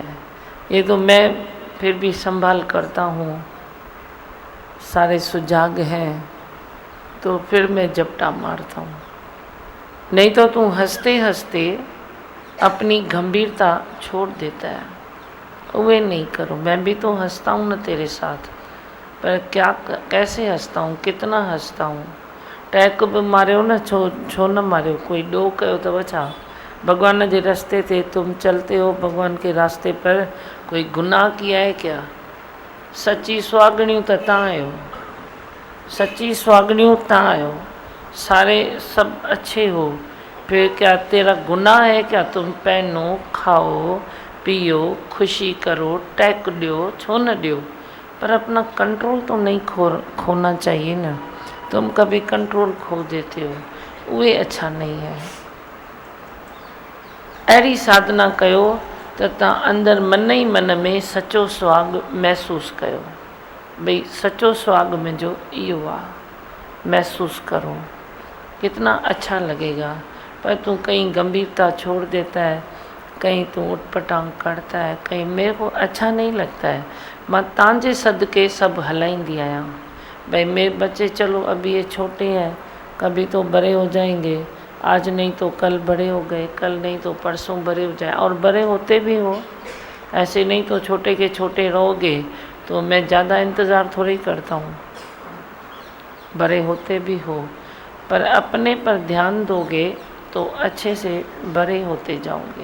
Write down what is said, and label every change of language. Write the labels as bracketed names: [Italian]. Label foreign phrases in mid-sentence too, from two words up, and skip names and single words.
[Hindi] ये तो मैं फिर भी संभाल करता हूँ, सारे सुजाग हैं तो फिर मैं झपटा मारता हूँ। नहीं तो तू हंसते हंसते अपनी गंभीरता छोड़ देता है, वे नहीं करो। मैं भी तो हंसता हूँ ना तेरे साथ, पर क्या कैसे हंसता हूँ, कितना हंसता हूँ। [Sindhi] टैक बि मारियो न, छो न मारियो, कोई ॾोह कयो अथव छा? भगवान जे रास्ते ते [Hindi] तुम चलते हो, भगवान के रास्ते पर कोई गुनाह किया है क्या? [Sindhi] सच्ची सुहागणियूं त तव्हां आहियो, सच्ची सुहागणियूं तव्हां आहियो, [Hindi] सारे सब अच्छे हो, फिर क्या तेरा गुनाह है क्या? तुम पहनो, खाओ, पियो, खुशी करो, टैक दो, छो न दो, पर अपना कंट्रोल तो नहीं खोना चाहिए ना। तुम कभी कंट्रोल खो देते हो, वो अच्छा नहीं है। [Sindhi] अहिड़ी साधना कयो त तव्हां अंदरि मन ई मन में सचो सुहाग महसूस कयो, भई सचो सुहाग मुंहिंजो इहो आहे, [Hindi] महसूस करो, कितना अच्छा लगेगा। पर तू कहीं गंभीरता छोड़ देता है, कहीं तू उटपटांग करता है, कहीं मेरे को अच्छा नहीं लगता है। [Sindhi] मां तव्हांजे सदके सब हलाईंदी आहियां, [Hindi] भाई मेरे बच्चे चलो अभी ये छोटे हैं, कभी तो बड़े हो जाएंगे, आज नहीं तो कल बड़े हो गए, कल नहीं तो परसों बड़े हो जाए, और बड़े होते भी हो, ऐसे नहीं तो छोटे के छोटे रहोगे। तो मैं ज़्यादा इंतज़ार थोड़ी करता हूँ, बड़े होते भी हो, पर अपने पर ध्यान दोगे तो अच्छे से बड़े होते जाओगे।